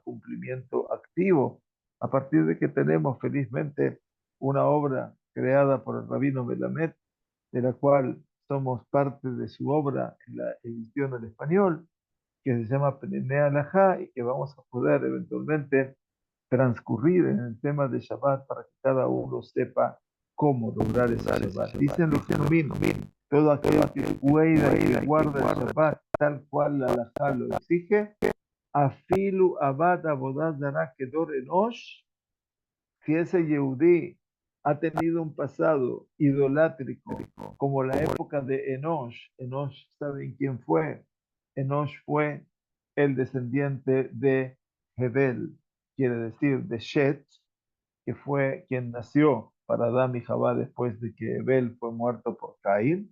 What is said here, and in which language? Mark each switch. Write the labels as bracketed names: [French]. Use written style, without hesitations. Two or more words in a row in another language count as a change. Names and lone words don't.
[Spanish] cumplimiento activo, a partir de que tenemos felizmente una obra creada por el Rabino Melamed, de la cual somos parte de su obra en la edición en español, que se llama Penenea Alajá, y que vamos a poder eventualmente transcurrir en el tema de Shabbat para que cada uno sepa cómo lograr ese Shabbat. Dicen los Jajamim, todo aquel que cuida y que guarda el Shabbat tal cual la Alajá lo exige, [Hebrew] אפילו עובד עבודה זרה כדור אנוש, [Spanish] si ese Yehudí ha tenido un pasado idolátrico, como la época de Enosh. Enosh, ¿saben quién fue? Enosh fue el descendiente de Hebel, quiere decir de Shet, que fue quien nació para Adán y Jabá después de que Hebel fue muerto por Caín.